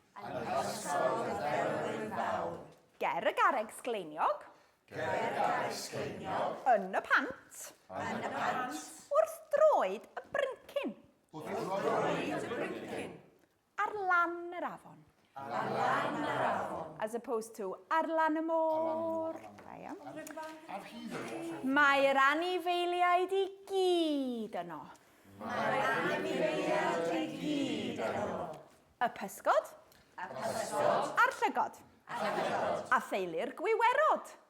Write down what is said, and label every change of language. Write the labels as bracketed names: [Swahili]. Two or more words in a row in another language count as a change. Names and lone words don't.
[Welsh] Ger y garreg sgleiniog. Yn y pant. Wrth droed y bryncyn. Ar lan yr afon. [English] As as opposed to [Welsh] ar lan y môr. Da iawn. Ar hyd yno. Mae'r anifeiliaid I gyd yno. Y pysgod. A'r llygod. A theulu'r gwiwerod.